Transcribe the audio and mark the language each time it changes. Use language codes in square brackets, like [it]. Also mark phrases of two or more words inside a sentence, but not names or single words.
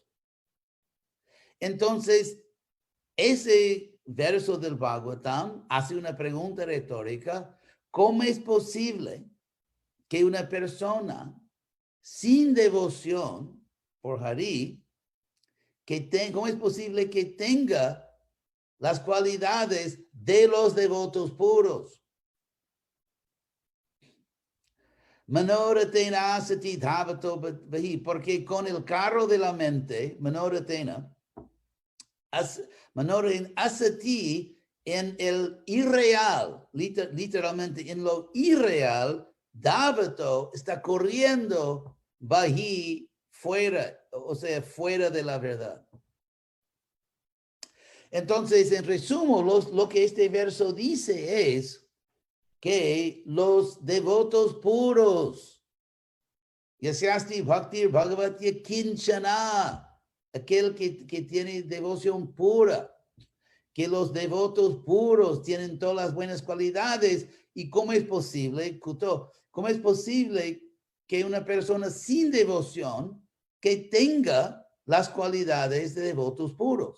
[es] Entonces, ese verso del Bhagavatam hace una pregunta retórica: ¿cómo es posible que una persona sin devoción por Hari, ¿cómo es posible que tenga las cualidades de los devotos puros? [sa] मनोरथेन असति धावतो बहि, [es] porque con el carro de la mente, [sa] मनोरथेन मनोरथेन असति, [es] en el irreal, literalmente en lo irreal, dhavato está corriendo bahi, fuera, o sea, fuera de la verdad. Entonces, en resumen, lo que este verso dice es que los devotos puros, [sa] यस्यास्ति भक्तिर् भगवत्य किञ्चन, [es] aquel que tiene devoción pura, que los devotos puros tienen todas las buenas cualidades. ¿Y cómo es posible, Kuto? ¿Cómo es posible que una persona sin devoción que tenga las cualidades de devotos puros?